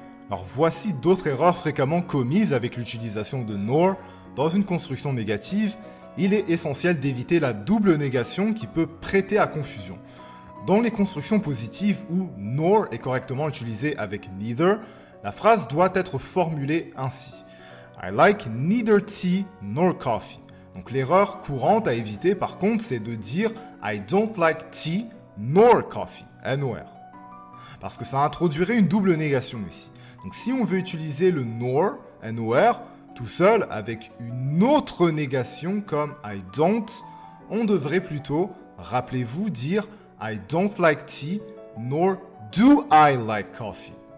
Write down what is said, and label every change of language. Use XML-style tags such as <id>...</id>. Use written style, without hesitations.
<fr>Alors voici d'autres erreurs fréquemment commises avec l'utilisation de nor. Dans une construction négative, il est essentiel d'éviter la double négation qui peut prêter à confusion. Dans les constructions positives où nor est correctement utilisé avec neither, la phrase doit être formulée ainsi.</fr> <en>I like neither tea nor coffee.</en> <fr>Donc l'erreur courante à éviter par contre, c'est de dire</fr> <en>I don't like tea nor coffee,</en> <fr>N-O-R. Parce que ça introduirait une double négation ici. Donc si on veut utiliser le nor, N-O-R, tout seul avec une autre négation comme</fr> <en>I don't, on devrait plutôt, rappelez-vous, dire I don't like tea nor do I like coffee.</en>